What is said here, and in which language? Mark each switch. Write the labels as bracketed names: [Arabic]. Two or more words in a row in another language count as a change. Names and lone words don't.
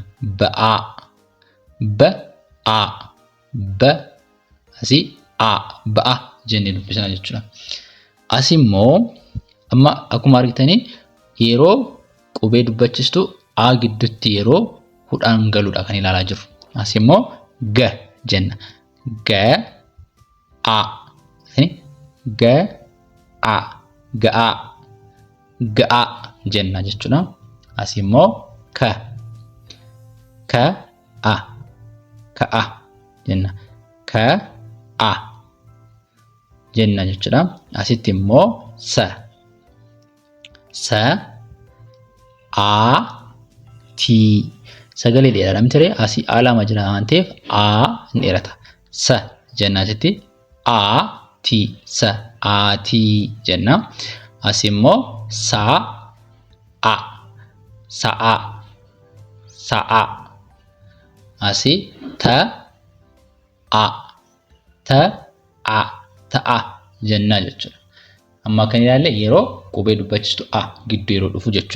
[Oromo] Ba'a. Ba'a. Ba. Asii a. Ba'a jennee dubbisna jechuudha. Asii immoo amma akkuma argitanii yeroo qubee dubbachiistuu a gidduutti yeroo hudhaan galuudha kan ilaalaa jirru. Asii immoo ga jenna. Ga a. Ga a. Ga'a. Ga'a jenna jechuudha. Asii immoo ka. Ka a. Ka'a jenna. Ka a jenna jechuudha. Asitti immoo sa. Sa a ti sagalee dheeraadha miti ree asii a lama jira waan ta'eef a ni dheerata. Sa jenna asitti a ti sa a ti jenna. Asii immoo sa a sa'a sa'a. Asii ta'a ta'a jennaa jechuudha. Amma kan ilaalle yeroo qubee dubbachistu a gidduu yeroo dhufu jechuudha.